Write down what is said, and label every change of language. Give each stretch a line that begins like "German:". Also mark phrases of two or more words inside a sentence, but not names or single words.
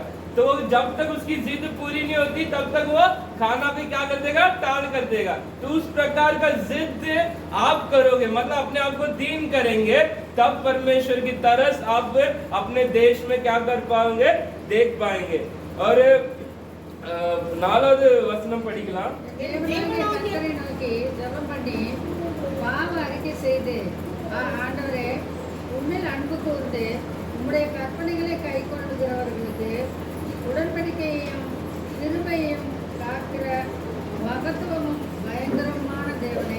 Hindi: तो जब तक उसकी जिद पूरी नहीं होती तब तक वो खाना भी क्या कर देगा, टाल कर देगा। तो उस प्रकार का जिद आप करोगे, मतलब अपने आप को दीन करेंगे, तब परमेश्वर की तरस आप अपने देश में क्या कर पाएंगे, देख पाएंगे।
Tamil: और 4வது வசனம் படிக்கலாம். கர்த்தரை நோக்கி ஜெபம் பண்ணி பாவ அறிக்கை செய்து, ஆண்டவரே உம்மில் அன்பு கூர்ந்து உம்முடைய கற்பனைகளை கைக்கொள்ளுகிறவர்களுக்கு உடன்படிக்கையையும் கிருபையையும் காக்கிற மகத்துவமும் பயங்கரமான தேவனே.